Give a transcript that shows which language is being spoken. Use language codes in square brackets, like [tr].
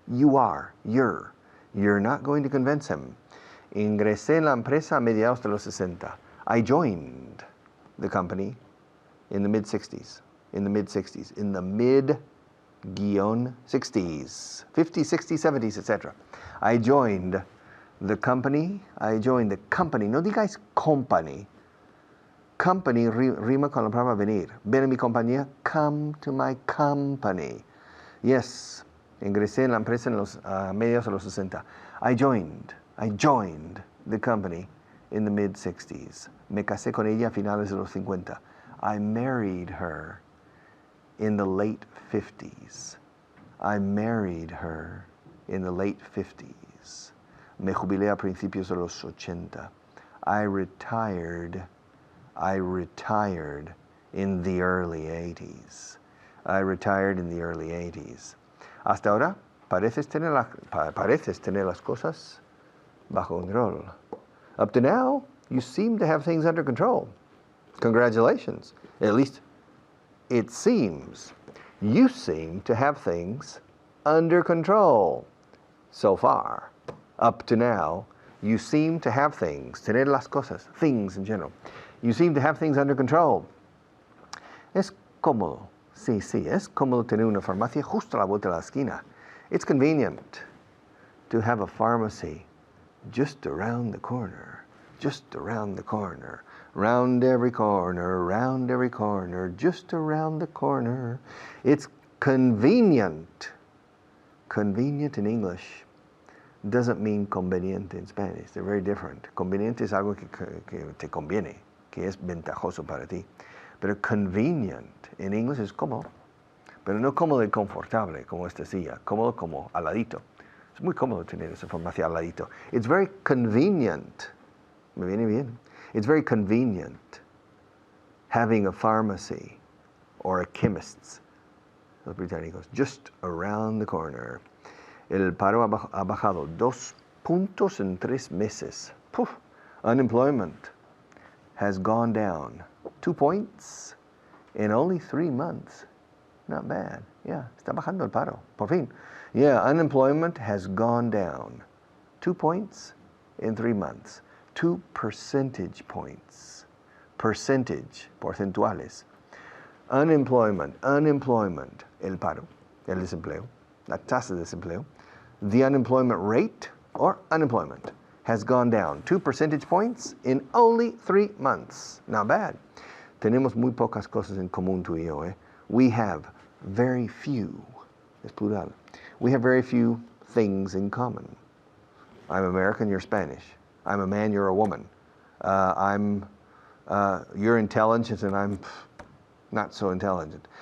[en] You're not going to convince him. [es] Ingresé en la empresa a mediados de los 60. [en] I joined the company in the mid-60s. In the mid-60s. In the mid-60s. 50s, 60s, 70s, etc. I joined the company. [es] No digáis company. Company rima con la palabra venir. Ven a mi compañía. [en] Come to my company. Yes. [es] Ingresé en la empresa en los mediados de los 60. [en] I joined the company in the mid-60s. [es] Me casé con ella a finales de los 50. [en] I married her in the late 50s. I married her in the late 50s. [es] Me jubilé a principios de los 80. [en] I retired in the early 80s. I retired in the early 80s. [es] Hasta ahora, pareces tener las cosas bajo control. [en] Up to now, you seem to have things under control. Congratulations. At least it seems. You seem to have things under control. So far, up to now, you seem to have things, [es] tener las cosas, [en] things in general. You seem to have things under control. [es] Es cómodo. Sí, es cómodo tener una farmacia justo a la vuelta de la esquina. [en] It's convenient to have a pharmacy just around the corner, just around the corner, round every corner, just around the corner. It's convenient. Convenient in English doesn't mean conveniente in Spanish. They're very different. [es] Conveniente es algo que te conviene, que es ventajoso para ti. Pero [en] convenient in English [es] es cómodo. Pero no cómodo y confortable, como esta silla. Cómodo como al ladito. Es muy cómodo tener esa farmacia al ladito. [en] It's very convenient. [es] Me viene bien. [en] It's very convenient having a pharmacy or a chemist's, [es] los británicos, [en] just around the corner. [es] El paro ha bajado 2 puntos en 3 meses. Puf. [en] Unemployment has gone down 2 points in only 3 months. Not bad. [es] Yeah, está bajando el paro, por fin. [en] Yeah, unemployment has gone down 2 points in 3 months. 2 percentage points. Percentage, porcentuales. [es] Unemployment, el paro, el desempleo, la tasa de desempleo. [en] The unemployment rate, or unemployment, has gone down 2 percentage points in only 3 months. Not bad. [es] Tenemos muy pocas cosas en común tú y yo, eh? [en] We have very few, [es] es plural. [en] We have very few things in common. I'm American, you're Spanish. I'm a man, you're a woman. You're intelligent and I'm not so intelligent.